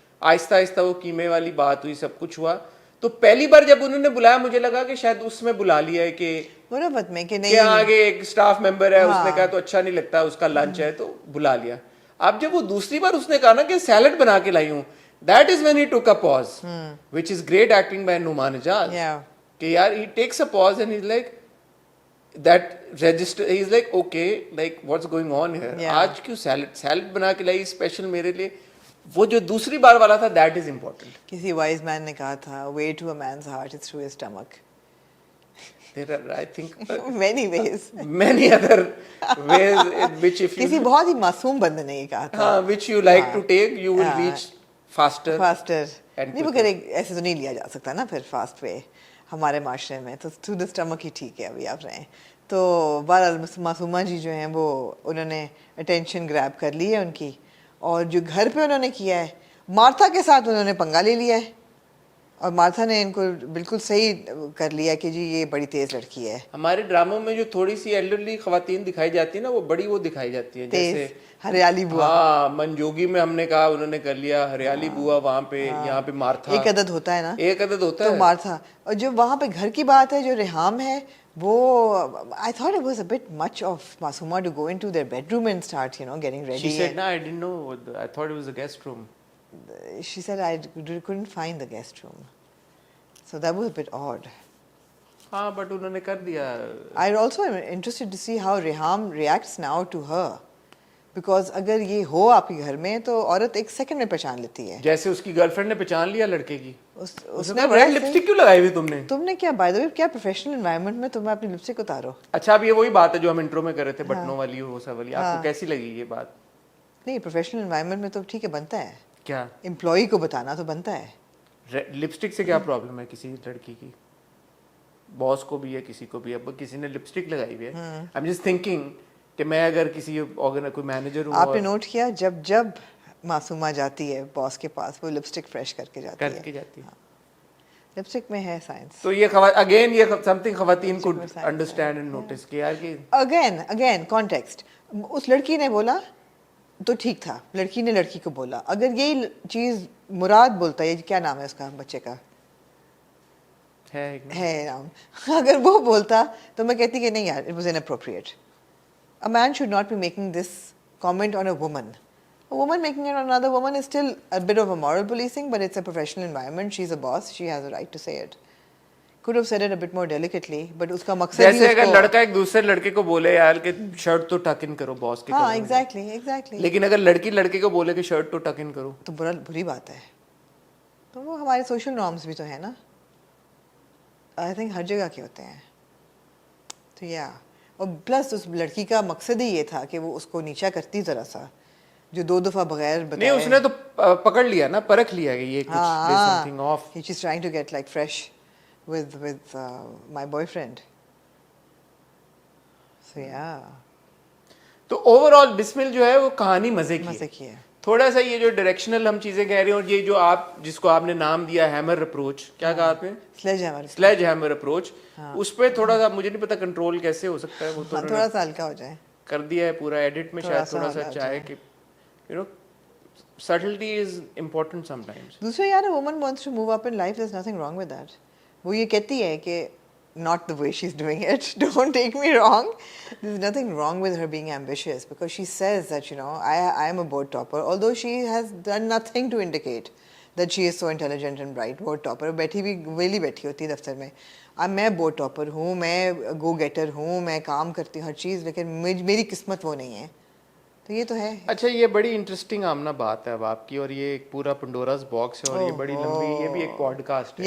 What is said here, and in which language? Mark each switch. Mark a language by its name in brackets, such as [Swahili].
[Urdu] آہستہ آہستہ وہ قیمے والی بات ہوئی, سب کچھ ہوا. تو پہلی بار جب انہوں نے بلایا مجھے لگا کہ شاید اس میں بلا لیا ہے کہ غربت میں کہ نہیں, کہ آگے ایک اسٹاف ممبر ہے, اس نے کہا تو اچھا نہیں لگتا, اس کا لنچ ہے تو بلا لیا. اب جب وہ دوسری بار اس نے کہا نا کہ سیلڈ بنا کے لائی ہوں, [English] that is when he took a pause, which is great acting by Numan Ijaz. [Urdu] کہ یار [English] he takes a pause and he's like, that register, he's like, okay, like what's going on here? [Urdu] آج کیوں salad بنا کے لائی special میرے لیے. وہ جو دوسری بار والا تھا, [English] that is important. [Urdu] کسی وائز مین نے کہا تھا, [English] way to a man's heart is through his stomach. There are, I think, many ways, many other ways in which if you, [Urdu] کسی بہت ہی معصوم بندے نے یہ کہا تھا, [English] which you like to take, you will reach faster. [Urdu] نہیں مگر ایسے تو نہیں لیا جا سکتا نا پھر فاسٹ وے ہمارے معاشرے میں, تو [English] through the stomach [Urdu] ہی ٹھیک ہے ابھی آپ رہے ہیں. تو بہرحال معصومہ جی جو ہیں وہ انہوں نے اٹینشن گریب کر لی ہے ان کی, اور جو گھر پہ انہوں نے کیا ہے, مارتھا کے ساتھ انہوں نے پنگا لے لیا ہے, اور مارتھا نے ان کو بالکل صحیح کر لیا کہ جی یہ بڑی تیز لڑکی ہے. ہمارے ڈراموں میں جو تھوڑی سی ایلڈرلی خواتین دکھائی جاتی ہیں نا, وہ بڑی وہ دکھائی جاتی ہیں, جیسے ہریالی بوا. ہاں منجوگی میں ہم نے کہا انہوں نے کر لیا, ہریالی بوا وہاں پہ, یہاں پہ مارتھا. ایک عدد ہوتا ہے نا, ایک عدد ہوتا تو ہے مارتھا. اور جو وہاں پہ گھر کی بات ہے, جو ریحام ہے, وہ [English] I thought it was a bit much of Masuma to go into their bedroom and start, you know, getting ready. She said, no, I didn't know. I thought it was a guest room. She said, I couldn't find the guest room. So that was a bit odd. [Urdu] ہاں but انہوں نے کر دیا. [English] I also am interested to see how Reham reacts now to her. [Urdu] Because اگر یہ ہو آپ کے گھر میں تو عورت ایک سیکنڈ میں پہچان لیتی ہے. جیسے اس کی گرل فرینڈ نے پہچان لیا لڑکے کی, اس نے ریڈ لپسٹک کیوں لگائی ہوئی تم نے کیا بائی دا وے کیا پروفیشنل انوائرمنٹ میں تمہیں اپنی لپسٹک اتارو. اچھا اب یہ وہی بات ہے جو ہم انٹرو میں کر رہے تھے, بٹنوں والی وہ سب والی, آپ کو کیسی لگی یہ بات؟ نہیں پروفیشنل انوائرمنٹ میں تو ٹھیک ہے, بنتا ہے. کیا امپلائی کو بتانا تو بنتا ہے. لپسٹک سے کیا پرابلم ہے کسی لڑکی کی؟ باس کو بھی ہے, کسی کو بھی. اب کسی نے لپسٹک لگائی ہوئی ہے, [English] I am just thinking [Urdu] کہ میں اگر کسی کوئی مینیجر ہوں. آپ نے نوٹ کیا جب معصومہ جاتی ہے باس کے پاس, وہ لپسٹک فریش کر کے جاتی ہے. لپسٹک میں ہے سائنس. تو یہ اگین یہ سم تھنگ خواتین کو انڈرسٹینڈ اینڈ نوٹس کہ یار کہ اگین کانٹیکسٹ. اس لڑکی نے بولا تو ٹھیک تھا, لڑکی نے لڑکی کو بولا. اگر یہی چیز مراد بولتا ہے, کیا نام ہے اس کا بچے کا, ہے نام, اگر وہ بولتا تو میں کہتی کہ نہیں یار, [English] It was inappropriate. A man should not be making this comment on a woman. A woman making it on another woman is still a bit of a moral policing, but it's a professional environment. She's a boss. She has a right to say it. Could have said it a bit more delicately, but [Urdu] اس کا مقصد جیسے اگر لڑکا ایک دوسرے لڑکے کو بولے یار کہ شرٹ تو ٹک ان کرو باس کے, ہاں ایگزیکٹلی, لیکن اگر لڑکی لڑکے کو بولے کہ شرٹ تو ٹک ان کرو تو بری بات ہے. تو وہ ہمارے سوشل نارمس بھی تو ہیں نا, آئی تھنک ہر جگہ کے ہوتے ہیں. تو اور پلس اس لڑکی کا مقصد ہی یہ تھا کہ وہ اس کو نیچا کرتی ذرا سا, جو 2 دفعہ بغیر بتائے. نہیں اس نے تو پکڑ لیا نا, پرکھ لیا کہ یہ کچھ [English] something off. She's trying to get like fresh with my boyfriend. So yeah. [Urdu] تو اوور آل بسمل جو ہے وہ کہانی مزے کی ہے. تھوڑا سا یہ جو ڈائریکشنل ہم چیزیں کہہ رہے ہیں اور یہ جو آپ جس کو آپ نے نام دیا ہیمر اپروچ, کیا کہا آپ نے؟ سلیج ہیمر اپروچ, اس پہ تھوڑا سا مجھے نہیں پتا کنٹرول کیسے ہو سکتا ہے, وہ تو تھوڑا سا ہلکا ہو جائے, کر دیا ہے پورا ایڈٹ میں, شاید تھوڑا سا چاہے کہ you know [English] subtlety is important sometimes. [Urdu] دوسرے یار [English] woman wants to move up in life, there's nothing wrong with that. [Urdu] وہ یہ کہتی ہے کہ [English] not the way she's doing it, don't take me wrong, there's nothing wrong with her being ambitious because she says that, you know, I am a board topper, although she has done nothing to indicate that she is so intelligent and bright. [Urdu] board topper بیٹھی بھی valley بیٹھی ہوتی ہے دفتر میں, اب میں board topper ہوں, میں go getter ہوں, میں کام کرتی ہوں ہر چیز, لیکن میری قسمت وہ نہیں ہے. تو یہ تو ہے. اچھا یہ بڑی انٹرسٹنگ آمنا بات ہے اب آپ کی, اور یہ ایک پورا پنڈوراز باکس ہے اور یہ بڑی لمبی, یہ بھی ایک پوڈ کاسٹ ہے.